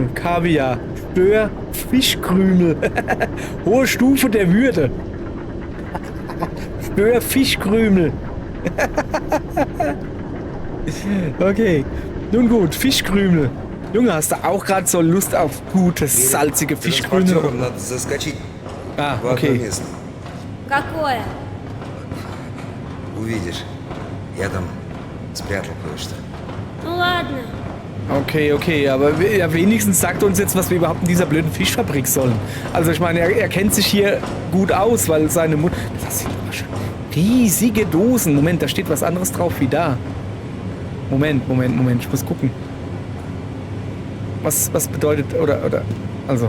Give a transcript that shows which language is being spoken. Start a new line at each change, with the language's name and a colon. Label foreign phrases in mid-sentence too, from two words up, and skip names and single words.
German: Kaviar. Stör Fischkrümel. Hohe Stufe der Würde. Stör Fischkrümel. Okay. Nun gut, Fischkrümel. Junge, hast du auch gerade so Lust auf gute, salzige Fischkrümel?
Russian: Транспортером надо заскочить Ah, в одно okay. место. Какое? Увидишь. Я там спрятал кое-что. Ну ладно.
German: Okay, aber ja, wenigstens sagt uns jetzt, was wir überhaupt in dieser blöden Fischfabrik sollen. Also ich meine, er kennt sich hier gut aus, weil seine Mutter... Das sind aber schon riesige Dosen. Moment, da steht was anderes drauf wie da. Moment, ich muss gucken. Was bedeutet, oder, also...